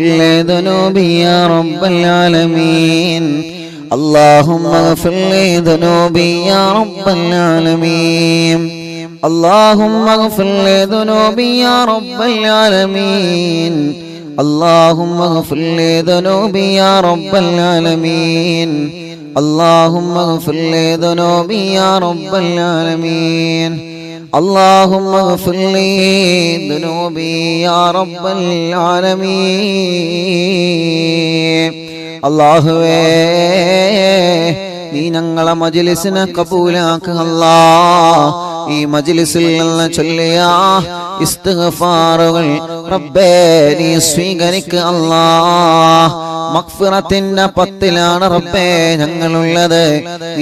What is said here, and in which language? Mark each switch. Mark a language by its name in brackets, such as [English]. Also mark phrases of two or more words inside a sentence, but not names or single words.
[Arabic] لي ذنوبي يا رب العالمين اللهم اغفر لي ذنوبي يا رب العالمين اللهم اغفر لي ذنوبي يا رب العالمين اللهم اغفر لي ذنوبي يا رب العالمين اللهم اغفر لي ذنوبي يا رب العالمين اللهم اغفر لي ذنوبي يا رب [Malayalam] العالمين അല്ലാഹുവേ നീ ഞങ്ങളെ മജ്‌ലിസിനെ കബൂലാക്കുക അല്ലാഹ് ഈ മജ്‌ലിസിൽ നിന്ന് ചൊല്ലിയ ഇസ്തിഗ്ഫാറുകൾ റബ്ബേ നീ സ്വീകരിക്കുക അല്ലാഹ് മഗ്ഫിറത്തിന്റെ പത്തിലാണ് റബ്ബേ ഞങ്ങളുള്ളത് നീ